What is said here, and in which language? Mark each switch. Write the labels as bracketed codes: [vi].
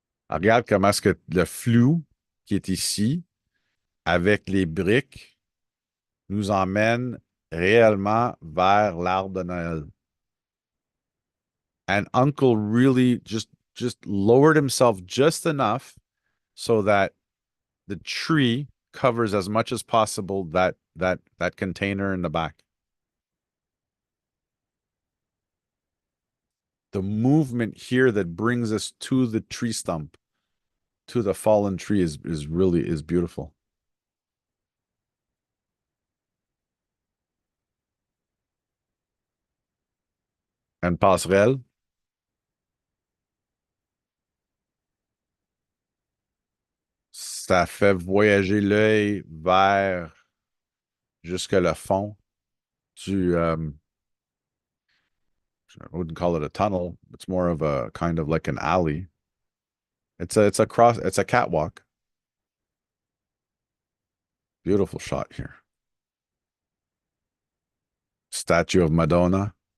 [fr] Regarde comment est-ce que le flou qui est ici, avec les briques, nous emmène réellement vers l'arbre de Noël. [en] And Uncle really just lowered himself just enough so that the tree covers as much as possible that container in the back. The movement here that brings us to the tree stump, to the fallen tree is really is beautiful. [fr] And passerelle, ça fait voyager l'œil vers jusque le fond du [en] I wouldn't call it a tunnel. It's more of a kind of like an alley. It's a catwalk. Beautiful shot here. Statue of Madonna.